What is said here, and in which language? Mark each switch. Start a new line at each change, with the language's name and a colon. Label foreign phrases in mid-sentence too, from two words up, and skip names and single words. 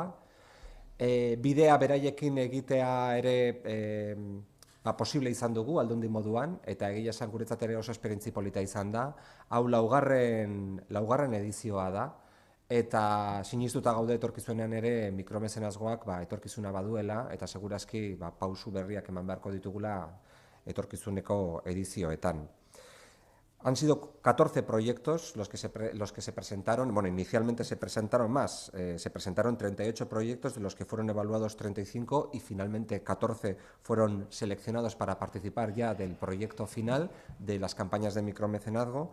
Basque: Bidea beraiekin egitea ere posible izan dugu Aldundi moduan, eta egia esan guretzat ere oso esperientzi polita izan da. Hau laugarren edizioa da, eta sinistuta gaude etorkizunean ere mikromezenazgoak etorkizuna baduela, eta segurazki pausu berriak eman beharko ditugula etorkizuneko edizioetan.
Spanish: Han sido 14 proyectos los que se presentaron. Bueno, inicialmente se presentaron más, se presentaron 38 proyectos, de los que fueron evaluados 35 y finalmente 14 fueron seleccionados para participar ya del proyecto final de las campañas de micromecenazgo.